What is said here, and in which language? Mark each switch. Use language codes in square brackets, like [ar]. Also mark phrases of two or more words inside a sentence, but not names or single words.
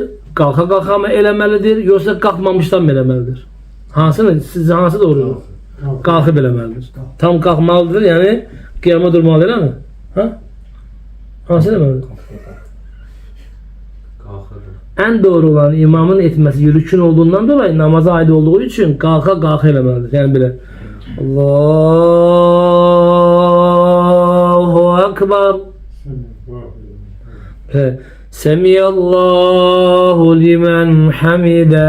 [az] Qalxa mı eləməlidir? Yoxsa qalxmamışdan mı eləməlidir? Sizcə hansı doğrudur? Qalxıb eləməlidir. Tam qalxmalıdır, yəni qiyama durmalıdır, eləmi? Hansı eləməlidir? Qalxırdı. [tr] En doğru olan imamın etmesi yürüyüşün olduğundan dolayı namaza ait olduğu için kalka eləməlidir. Yani böyle [ar] الله أكبر. سمع الله لمن حمده.